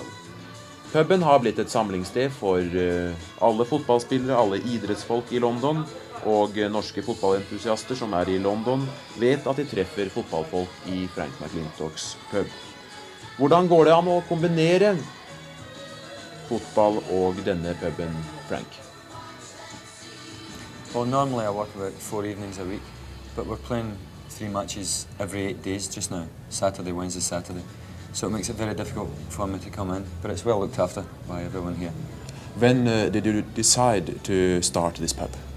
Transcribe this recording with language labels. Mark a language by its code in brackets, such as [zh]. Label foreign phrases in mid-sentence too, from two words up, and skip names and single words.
[no] Puben har blitt et samlingssted for alle fotballspillere, alle idrettsfolk i London, og norske fotballentusiaster som i London vet at de treffer fotballfolk i Frank McLintocks pub. Hvordan går det an å kombinere fotball og denne puben, Frank? [en] Well, normally I work about 4 evenings a week, but we're playing 3 matches every 8 days just now, Saturday, Wednesday, Saturday. So it makes it very difficult for me to come in, but it's well looked after by everyone here. When did you decide to start this pub?